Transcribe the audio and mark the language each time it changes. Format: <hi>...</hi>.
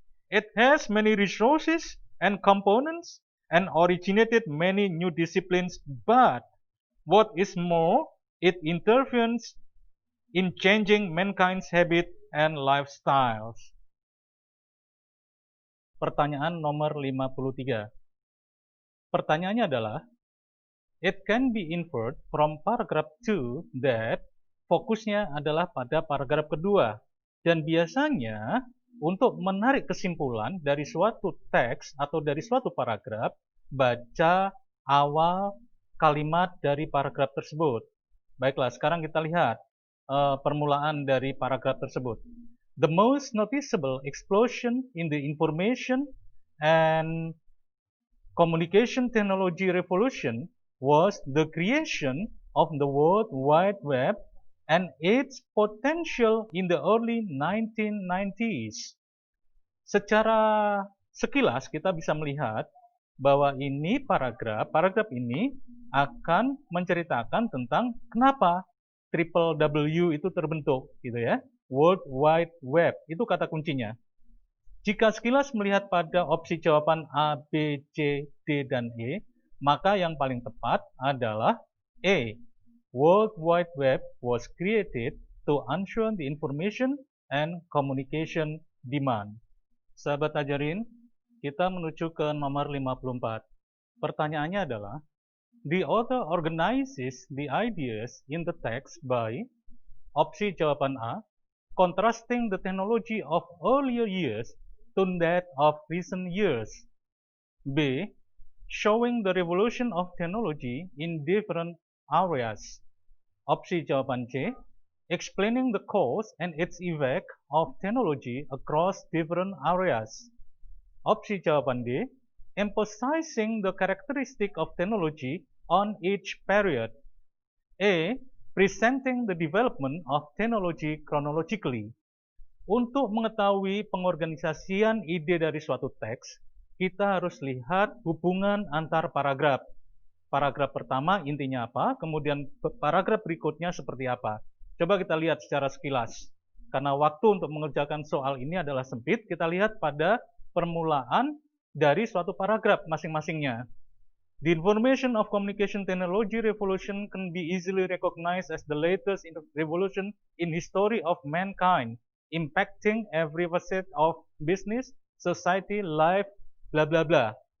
<en>It has many resources and components and originated many new disciplines, but what is more, it intervenes in changing mankind's habit and lifestyles.</en> <id>Pertanyaan nomor 53. Pertanyaannya adalah,</id> <en>it can be inferred from paragraph 2 that</en> <id>fokusnya adalah pada paragraf kedua. Dan biasanya untuk menarik kesimpulan dari suatu teks atau dari suatu paragraf, baca awal kalimat dari paragraf tersebut. Baiklah, sekarang kita lihat permulaan dari paragraf tersebut.</id> <en>The most noticeable explosion in the information and communication technology revolution was the creation of the World Wide Web and its potential in the early 1990s.</en> <id>Secara sekilas kita bisa melihat bahwa ini paragraf ini akan menceritakan tentang kenapa WWW itu terbentuk, gitu ya. World Wide Web itu kata kuncinya. Jika sekilas melihat pada opsi jawaban A, B, C, D, dan E, maka yang paling tepat adalah A.</id> <en>World Wide Web was created to ensure the information and communication demand.</en> <id>Sahabat ajarin, kita menuju ke nomor 54. Pertanyaannya adalah,</id> <en>the author organizes the ideas in the text by</en> <id>opsi jawaban A,</id> <en>contrasting the technology of earlier years to that of recent years. B. Showing the revolution of technology in different areas.</en> <id>Opsi jawaban C.</id> <en>Explaining the cause and its effect of technology across different areas.</en> <id>Opsi jawaban D.</id> <en>Emphasizing the characteristic of technology on each period. A. Presenting the development of technology chronologically.</en> <id>Untuk mengetahui pengorganisasian ide dari suatu teks, kita harus lihat hubungan antar paragraf. Paragraf pertama intinya apa, kemudian paragraf berikutnya seperti apa. Coba kita lihat secara sekilas. Karena waktu untuk mengerjakan soal ini adalah sempit, kita lihat pada permulaan dari suatu paragraf masing-masingnya.</id> <en>The information of communication technology revolution can be easily recognized as the latest revolution in history of mankind, impacting every facet of business, society, life, bla bla bla.</en>